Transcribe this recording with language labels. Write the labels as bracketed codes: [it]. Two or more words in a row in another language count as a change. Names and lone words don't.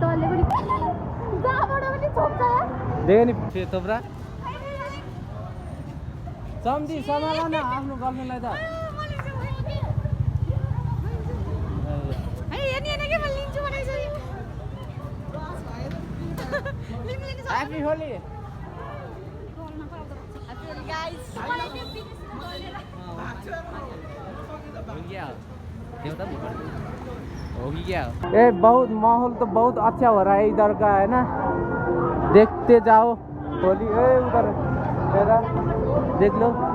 [ne] देखो नि थोप्रा सम्झी सम्हाल न आफ्नो गर्लफ्रेन्डलाई त [hi] ह्याप्पी होली ए बहुत माहौल तो बहुत अच्छा हो रहा है इधर का है ना देखते जाओ होली ए उधर देख लो